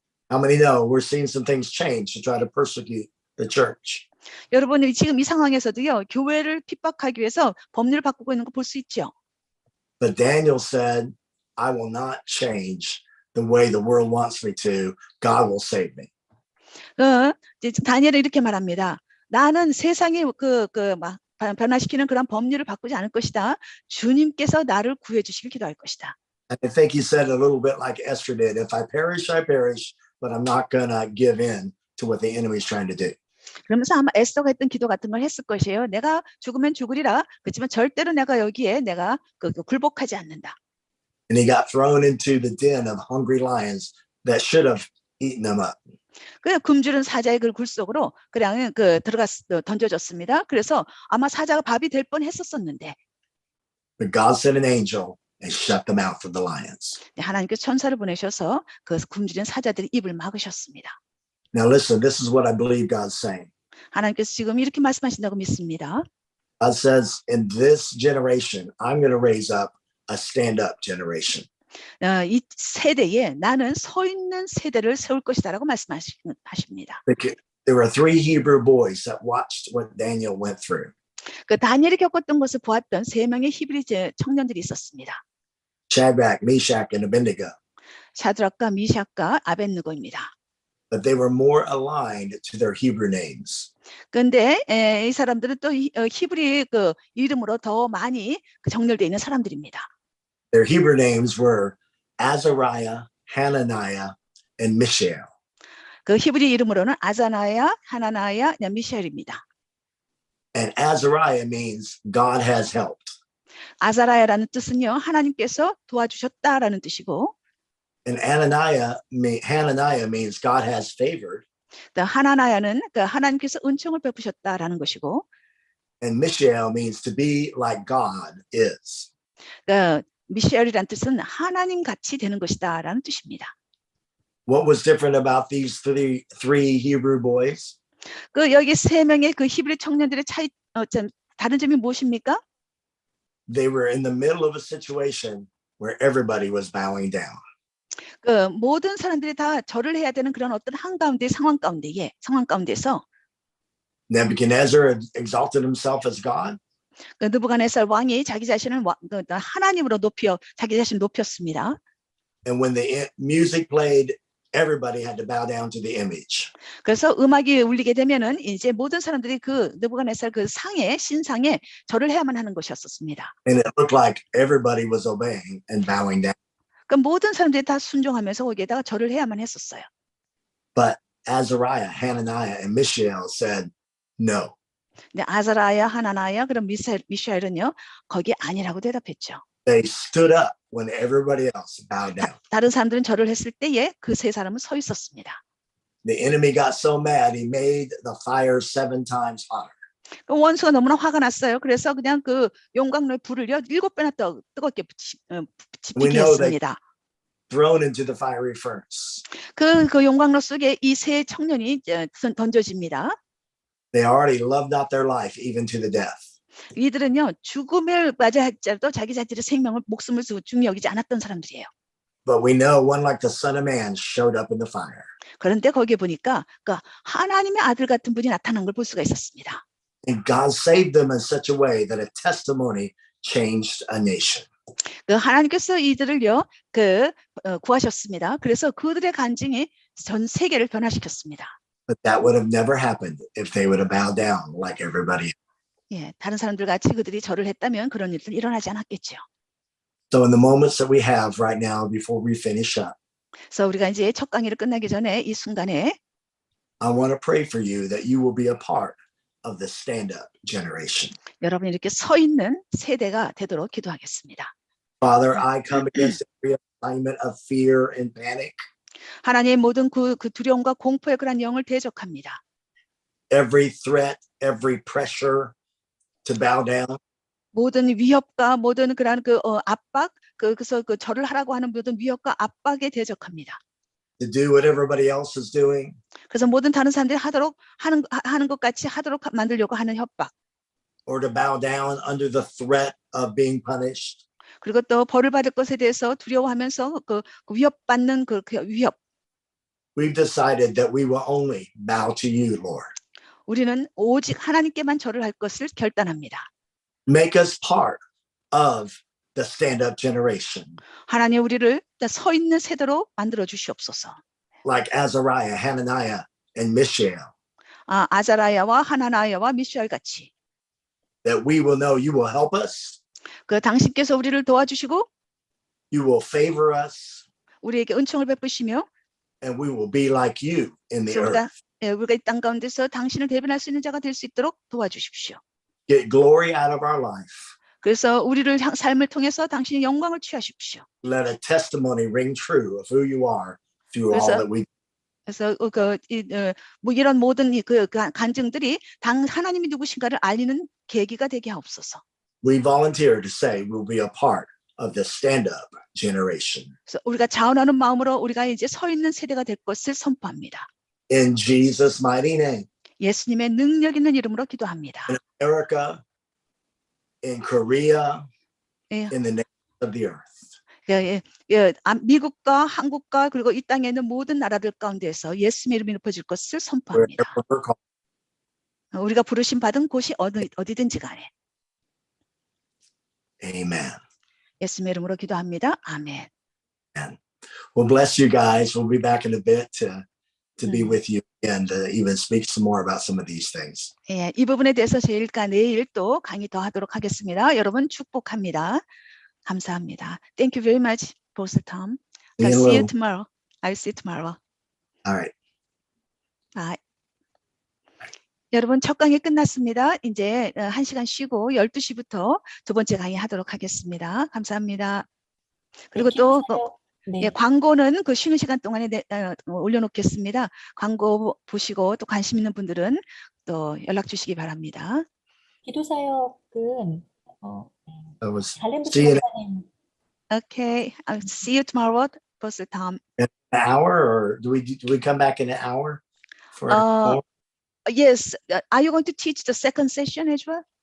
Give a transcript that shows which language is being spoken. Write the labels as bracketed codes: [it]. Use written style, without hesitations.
[en] How many know we're seeing some things change to try to persecute the church? [ko] 여러분이 지금 이 상황에서도요, 교회를 핍박하기 위해서 법률을 바꾸고 있는 거 볼 수 있죠. [en] But Daniel said, I will not change the way the world wants me to. God will save me. [ko] 다니엘은 이렇게 말합니다. 나는 세상이 변화시키는 그런 법률을 바꾸지 않을 것이다. 주님께서 나를 구해 주시길 기도할 것이다. [en] I think he said a little bit like Esther did. If I perish, I perish, but I'm not going to give in to what the enemy is trying to do. [ko] 그러면서 아마 에스더가 했던 기도 같은 걸 했을 것이에요. 내가 죽으면 죽으리라. 그렇지만 절대로 내가 여기에 내가 굴복하지 않는다. [en] And he got thrown into the den of hungry lions that should have eaten him up. [ko] 그 굶주린 사자의 그 굴 속으로 그냥 던져졌습니다. 그래서 아마 사자가 밥이 될 뻔했었었는데 [en] But God sent an angel and shut the mouth of the lions. [ko] 하나님께서 천사를 보내셔서 그 굶주린 사자들의 입을 막으셨습니다. [en] Now listen, this is what I believe God's saying. [ko] 하나님께서 지금 이렇게 말씀하신다고 믿습니다. [en] God says, in this generation, I'm going to raise up a stand-up generation. [ko] 이 세대에 나는 서 있는 세대를 세울 것이다라고 말씀하십니다. [en] There were three Hebrew boys that watched what Daniel went through. [ko] 그 다니엘이 겪었던 것을 보았던 세 명의 히브리 청년들이 있었습니다. [en] Shadrach, Meshach, and Abednego. [ko] 샤드락과 미샥과 아벳느고입니다. [en] But they were more aligned to their Hebrew names. [ko] 그런데 이 사람들은 또 히브리 그 이름으로 더 많이 정렬되어 있는 사람들입니다. [en] Their Hebrew names were Azariah, Hananiah, and Mishael. [ko] 그 히브리 이름으로는 아자나야, 하나나야, 미샤엘입니다. [en] And Azariah means God has helped. [ko] 아자라야라는 뜻은요, 하나님께서 도와주셨다라는 뜻이고, [en] And Hananiah means God has favored. [ko] 또 하나나야는 하나님께서 은총을 베푸셨다라는 것이고, [en] And Mishael means to be like God is. [ko] 미샤엘이라는 뜻은 하나님 같이 되는 것이다라는 뜻입니다. [en] What was different about these three Hebrew boys? [ko] 여기 세 명의 그 히브리 청년들의 다른 점이 무엇입니까? [en] They were in the middle of a situation where everybody was bowing down. [ko] 모든 사람들이 다 절을 해야 되는 그런 어떤 한가운데 상황 가운데서 [en] Nebuchadnezzar had exalted himself as God. [ko] 느부갓네살 왕이 자기 자신을 하나님으로 자기 자신을 높였습니다. [en] And when the music played, everybody had to bow down to the image. [ko] 그래서 음악이 울리게 되면은 이제 모든 사람들이 그 느부갓네살 그 신상에 절을 해야만 하는 것이었습니다. [en] And it looked like everybody was obeying and bowing down. [ko] 모든 사람들이 다 순종하면서 거기에다가 절을 해야만 했었어요. [en] But Azariah, Hananiah, and Mishael said no. [ko] 근데 아자라야, 하나나야, 그럼 미샤엘은요 거기 아니라고 대답했죠. [en] They stood up when everybody else bowed down. [ko] 다른 사람들은 절을 했을 때에 그 세 사람은 서 있었습니다. [en] The enemy got so mad, he made the fire 7 times hotter. [ko] 원수가 너무나 화가 났어요. 그래서 그냥 그 용광로에 불을요 7배나 뜨겁게 붙이게 했습니다. [en] Thrown into the fiery furnace. [ko] 그 용광로 속에 이 세 청년이 던져집니다. [en] They already loved not their life even to the death. [ko] 이들은요 죽음을 맞이할지라도 자기 자신의 목숨을 중히 여기지 않았던 사람들이에요. [en] But we know one like the Son of Man showed up in the fire. [ko] 그런데 거기에 보니까 하나님의 아들 같은 분이 나타난 걸 볼 수가 있었습니다. [en] And God saved them in such a way that a testimony changed a nation. [ko] 하나님께서 이들을요 구하셨습니다. 그래서 그들의 간증이 전 세계를 변화시켰습니다. [en] But that would have never happened if they would have bowed down like everybody. [ko] 예, 다른 사람들 같이 그들이 절을 했다면 그런 일은 일어나지 않았겠죠. [en] So in the moments that we have right now before we finish up, [ko] 그래서 우리가 이제 첫 강의를 끝나기 전에 이 순간에 [en] I want to pray for you that you will be a part of the stand-up generation. [ko] 여러분이 이렇게 서 있는 세대가 되도록 기도하겠습니다. [en] Father, I come against every assignment of fear and panic. [ko] 하나님의 모든 그 두려움과 공포의 그런 영을 대적합니다. [en] Every threat, every pressure to bow down. [ko] 모든 위협과 모든 그런 압박, 그래서 절을 하라고 하는 모든 위협과 압박에 대적합니다. [en] To do what everybody else is doing. [ko] 그래서 모든 다른 사람들이 하는 것 같이 하도록 만들려고 하는 협박. [en] Or to bow down under the threat of being punished. [ko] 그리고 또 벌을 받을 것에 대해서 두려워하면서 그 위협받는 그 위협. [en] We've decided that we will only bow to you, Lord. [ko] 우리는 오직 하나님께만 절을 할 것을 결단합니다. [en] Make us part of the stand-up generation. [ko] 하나님 우리를 서 있는 세대로 만들어 주시옵소서. [en] Like Azariah, Hananiah, and Mishael. [ko] 아자라야와 하나나야와 미샤엘 같이. [en] That we will know you will help us. [ko] 당신께서 우리를 도와주시고 [en] You will favor us. [ko] 우리에게 은총을 베푸시며 [en] And we will be like you in the earth. [ko] 우리가 이 땅 가운데서 당신을 대변할 수 있는 자가 될 수 있도록 도와주십시오. [en] Get glory out of our life. [ko] 그래서 우리를 삶을 통해서 당신의 영광을 취하십시오. [en] Let a testimony ring true of who you are through all that we do. [ko] 그래서 뭐 이런 모든 그 간증들이 당 하나님이 누구신가를 알리는 계기가 되게 하옵소서. [en] We volunteer to say we'll be a part of the stand-up generation. [ko] 그래서 우리가 자원하는 마음으로 우리가 이제 서 있는 세대가 될 것을 선포합니다. [en] In Jesus' mighty name. [ko] 예수님의 능력 있는 이름으로 기도합니다. [en] In America, in Korea, [ko] 예. [en] in the nations of the earth. [ko] 미국과 한국과 그리고 이 땅에 있는 모든 나라들 가운데서 예수님의 이름이 높아질 것을 선포합니다. [en] Wherever we're called. [ko] 우리가 부르심 받은 곳이 어디든지 간에. [en] Amen. [ko] 예수님의 이름으로 기도합니다. 아멘. [en] Well, bless you guys. We'll be back in a bit to be with you and even speak some more about some of these things. [ko] 예, 이 부분에 대해서 저희가 내일 또 강의 더 하도록 하겠습니다. 여러분 축복합니다. 감사합니다. [en] Thank you very much, Pastor Tom. I'll see you tomorrow. I'll see you tomorrow. All right. Bye. [ko] 여러분 첫 강의 끝났습니다. 이제 1시간 쉬고 12시부터 두 번째 강의 하도록 하겠습니다. 감사합니다. 그리고 또 네. 예, 광고는 그 쉬는 시간 동안에 올려놓겠습니다. 광고 보시고 또 관심 있는 분들은 또 연락 주시기 바랍니다. 기도사역은 [en] That was 갈렘부스 see you in [ko] 목사님 [en] Okay, I'll see you tomorrow, Pastor Tom. an hour, or do we come back in an hour for more? Yes, are you going to teach the second session as well?